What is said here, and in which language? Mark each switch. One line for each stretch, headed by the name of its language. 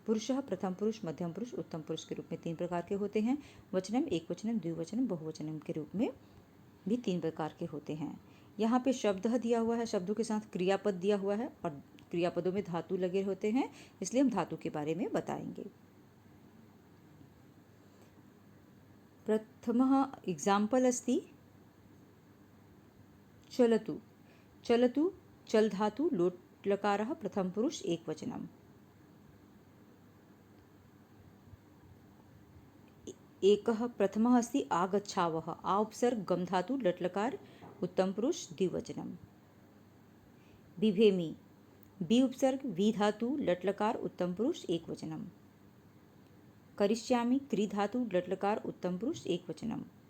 Hindi: पुरुषः प्रथम पुरुष, मध्यम पुरुष, उत्तम पुरुष के रूप में 3 प्रकार के होते हैं। वचनम, एक वचनम, द्विवचनम, बहुवचनम के रूप में भी 3 प्रकार के होते हैं। यहाँ पे शब्द दिया हुआ है, शब्दों के साथ क्रियापद दिया हुआ है, और क्रियापदों में धातु लगे होते हैं, इसलिए हम धातु के बारे में बताएंगे।
Sanskrit: प्रथमः एग्जाम्पल अस्ति चलतु। चलतु चल धातु लोट लकारः प्रथम पुरुष एक वचनम। एकः प्रथमः अस्ति आगच्छावः। आ उपसर्ग गम धातु लट लकार उत्तम पुरुष द्विवचनम। बिभेमि, बी उपसर्ग वी धातु लट लकार उत्तम पुरुष एक वचनम। करिष्यामि, क्री धातु लट लकार उत्तम पुरुष एक वचनम।